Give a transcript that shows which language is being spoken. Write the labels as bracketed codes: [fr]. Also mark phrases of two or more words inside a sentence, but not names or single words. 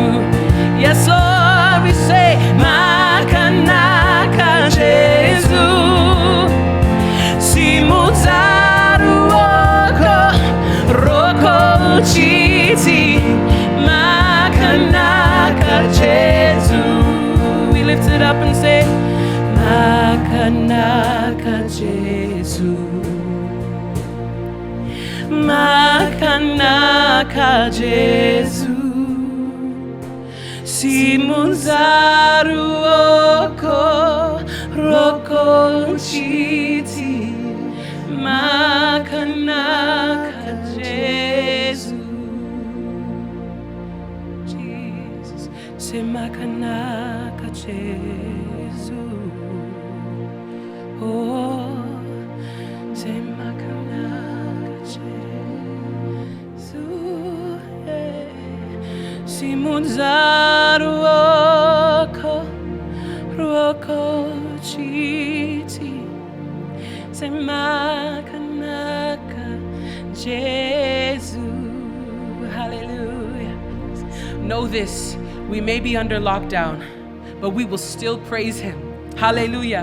[en] Yes, Lord, we say [sn] Makanaka Jesu. Simutsaru roko chiti Makanaka Jesu. [en] We lift it up and say [sn] Makanaka Jesu. Makanaka Jesu Simunzaru roko chiti Makanaka Jesu. [en] Jesus say [sn] Makanaka Jesu. [en] Oh say [sn] Makanaka Jesu. Simunzaru roko chiti semakanaka Jesu. [en] Hallelujah. Know this, we may be under lockdown, but we will still praise him. Hallelujah.